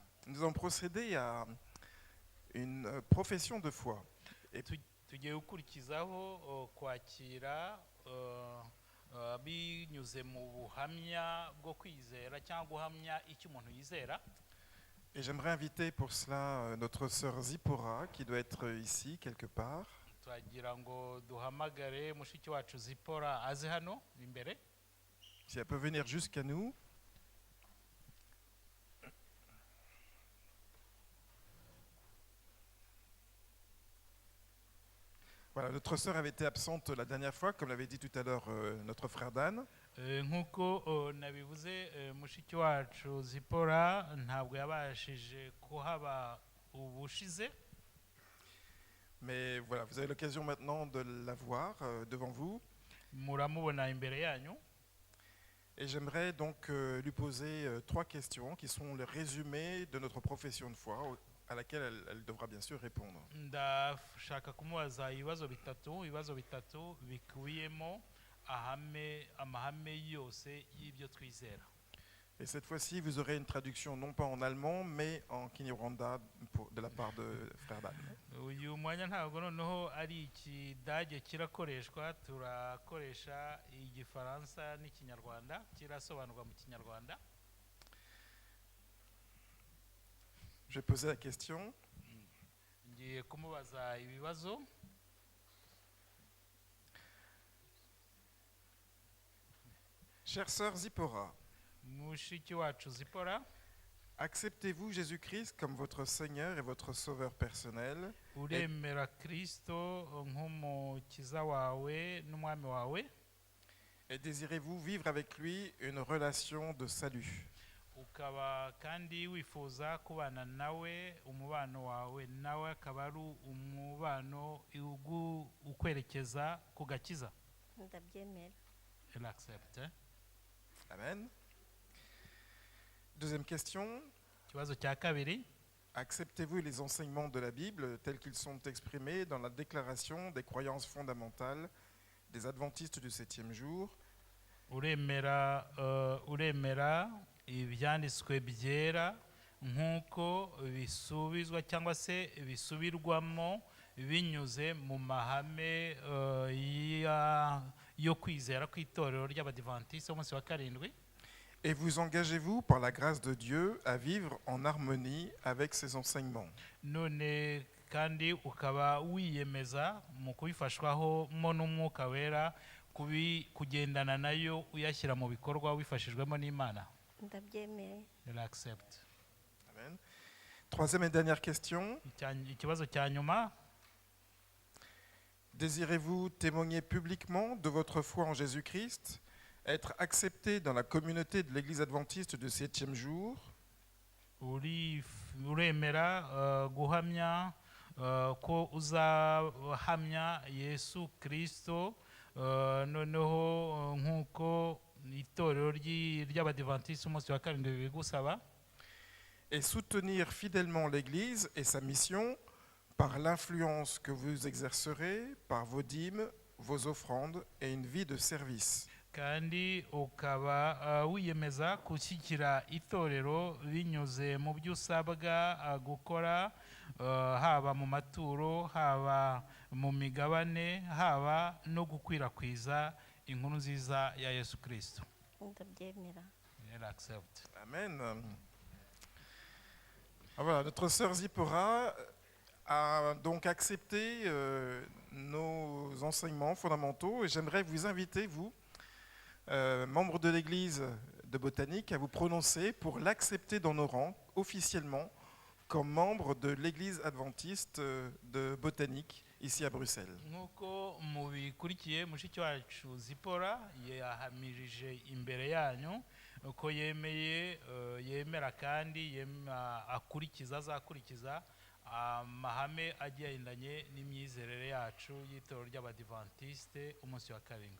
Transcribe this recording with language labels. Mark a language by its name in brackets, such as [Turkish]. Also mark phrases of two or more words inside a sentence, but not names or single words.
[French] nous allons procéder à une profession de foi. Et [Kinyarwanda] tugiye gukurikizaho kwakira binyuze mu buhamya bwo kwizera cyangwa guhamya icyo umuntu yizera. [French] Et j'aimerais inviter pour cela notre sœur Zipporah, qui doit être ici quelque part. [Kinyarwanda] Twagira ngo duhamagare mushiki wacu Zipora aze hano imbere. [French] Si elle peut venir jusqu'à nous. Voilà, notre sœur avait été absente la dernière fois, comme l'avait dit tout à l'heure notre frère Dan. [Kinyarwanda] Nkuko nabivuze mushiki wacu Zipora ntabwo yabashije kuhaba ubushize. [French] Mais voilà, vous avez l'occasion maintenant de la voir devant vous. [Kinyarwanda] Muramubona imbere yanyu. [French] Et j'aimerais donc lui poser 3 questions qui sont le résumé de notre profession de foi, à laquelle elle devra bien sûr répondre. [Kinyarwanda] Ndashaka kumubaza ibibazo bitatu bikubiyemo amahame yose y'ibyo twizera. [French] Et cette fois-ci, vous aurez une traduction non pas en allemand, mais en Kinyarwanda de la part de frère Dan. [Kinyarwanda] Uyu mwanya ntabwo noneho ari ikidage kirakoreshwa, turakoresha igifaransa n'ikinyarwanda, kirasobanurwa mu kinyarwanda. [French] Je vais poser la question. [Kinyarwanda] Ngiye kumubaza ibibazo. [French] Chère sœur Zipporah, [Kinyarwanda] Mushiki wacu Zipora, [French] acceptez-vous Jésus-Christ comme votre Seigneur et votre Sauveur personnel? [Kinyarwanda] uremera Kristo nk'umukiza wawe n'umwami wawe? [French] Et désirez-vous vivre avec lui une relation de salut? [Kinyarwanda] Ukaba kandi wifuza kubana nawe, umubano wawe nawe akaba ari umubano ukwerekeza ku gakiza? Ndabyemera. [French] Elle accepte. Amen. Deuxième question. [Kinyarwanda] Ikibazo cya kabiri. [French] Acceptez-vous les enseignements de la Bible tels qu'ils sont exprimés dans la déclaration des croyances fondamentales des adventistes du 7e jour? [Kinyarwanda] Uremera ibyanditswe byera nk'uko bisubizwa cyangwa se bisubirwamo binyuze mu mahame yo kwizera kw'itorero ry'abadiventiste umunsi wa karindwi? [French] Et vous engagez-vous par la grâce de Dieu à vivre en harmonie avec ces enseignements? [Kinyarwanda] None kandi ukaba wiyemeza mu kubifashwaho mo n'umwuka wera kugendana nayo uyashyira mu bikorwa wifashijwemo n'Imana? Ndabyemera. [French] Elle accepte. Amen. Troisième et dernière question. [Kinyarwanda] Ikibazo cya nyuma. [French] Désirez-vous témoigner publiquement de votre foi en Jésus-Christ, être accepté dans la communauté de l'Église adventiste du 7e jour? [Kinyarwanda] Uremera guhamya ko uzahamya Yesu Kristo noneho nk'uko itorero ry'abadiventiste umunsi wa karindwi bigusaba? [French] Et soutenir fidèlement l'Église et sa mission par l'influence que vous exercerez, par vos dîmes, vos offrandes et une vie de service. [Kinyarwanda] Kandi ukaba wiyemeza gushyigikira itorero binyuze mu byo usabwa gukora, haba mu maturo, haba mu migabane, haba no gukwirakwiza inkuru nziza ya Yesu Kristo? Ndabyemera. [French] Elle accepte. Amen. Voilà, notre sœur Zipporah a donc accepté nos enseignements fondamentaux et j'aimerais vous inviter, vous, membres de l'Église de Botanique, à vous prononcer pour l'accepter dans nos rangs officiellement comme membre de l'Église adventiste de Botanique ici à Bruxelles. [Kinyarwanda] Nkuko mubikurikiye mushiki wacu Zipora yahamirije imbere yanyu ko yemera kandi azakurikiza amahame agendanye n'imyizerere yacu y'itorero ry'abadiventiste umunsi wa karindwi.